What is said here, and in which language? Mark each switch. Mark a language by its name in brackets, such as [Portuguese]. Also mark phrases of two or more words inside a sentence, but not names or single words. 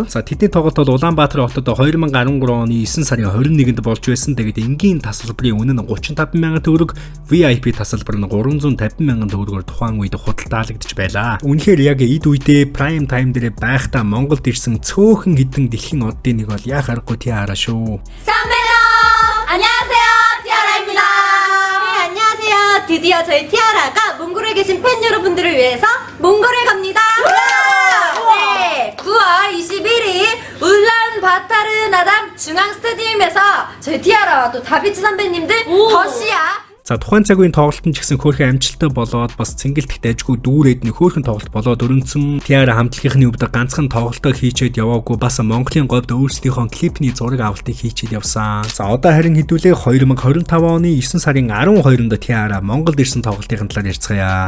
[Mongolian] За тэдний тоглолт бол Улаанбаатар хотод 2013 оны 9 сарын 21-нд болж байсан. Тэгээд энгийн тасалбарын үнэ нь 35,000 төгрөг, VIP тасалбар нь 350,000 төгрөгөөр тухайн үед худалдаалагдж байлаа. Үнэхээр яг үедээ [English] prime time [Mongolian] дээр байхдаа Монголд ирсэн цөөхөн хідэн дэлхийн оддын нэг бол яа харахгүй TR шүү. [Korean] 선배요! 안녕하세요! 티아라입니다. 네, 안녕하세요. 드디어 저희 티아라가 몽골에 계신 팬 여러분들을 위해서 몽골에 갑니다. 네, 9월 21일 울란바타르 나담 중앙 스타디움에서 저희 티아라와 또 다비치 선배님들 더시야 [Mongolian] За тухайн цаг үеийн тоглолт нь ч гэсэн хөөрхөн амжилттай болоод бас цэнгэлт дэжгүй дүүрээд нэг хөөрхөн тоглолт болоод өрнөсөн. TR хамтлагийнхны хувьд ганцхан тоглолтоо хийчээд яваагүй бас Монголын говьд өөрсдийнхөө клипний зураг авалтыг хийчээд явсан. За одоо харин хэдүүлээ 2025 оны 9 сарын 12-нд TR Монголд ирсэн тоглолтын талаар ярьцгаая.